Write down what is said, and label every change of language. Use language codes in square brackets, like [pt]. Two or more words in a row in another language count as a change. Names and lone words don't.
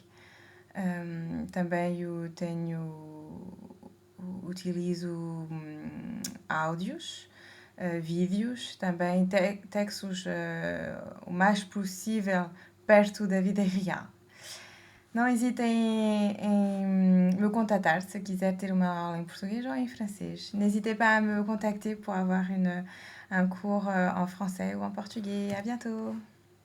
[pt] Também utilizo áudios, vídeos, também textos o mais possível perto da vida real. Não hesitem em me contactar se quiser ter uma aula em português ou em francês. [fr] N'hésitez pas à me contacter pour avoir un cours en français ou en portugais. À bientôt!